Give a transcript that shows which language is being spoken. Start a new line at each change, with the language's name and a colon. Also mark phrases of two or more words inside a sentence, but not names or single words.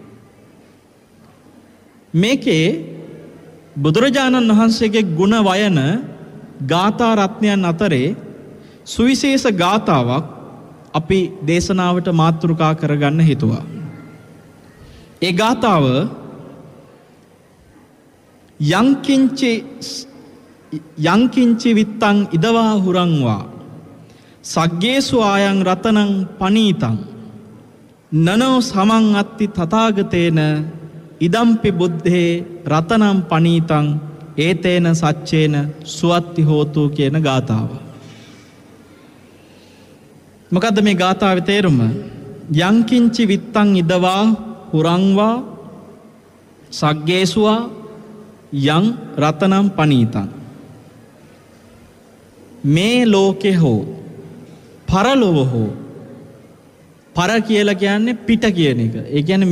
Sinhala: මේකේ බුදුරජාණන් වහන්සේගේ ගුණ වයන ගාථා රත්නයන් අතරේ සුවිශේෂ ගාථාවක් අපි දේශනාවට මාතෘකා කරගන්න හිතුවා. ඒ ගාථාව
Pali: යංකින්චි විත්තං ඉදවා හුරංවා සග්ගේසු ආයං රතනං පනීතං නනෝ සමං අත්ති තථාගතේන ඉදම්පි බුද්ධේ රතනං පනීතං ඒතේන සච්චේන සුවත්ති හෝතු
Sinhala: කියන ගාථාව. මොකද්ද මේ ගාථාවේ තේරුම?
Pali: යංකින්චි විත්තං ඉදවා හුරංවා සග්ගේසුවා යං රතනං පනීතං.
Sinhala: මේ ලෝකේ හෝ පරලොව හෝ පර කියලා කියන්නේ පිට කියන එක.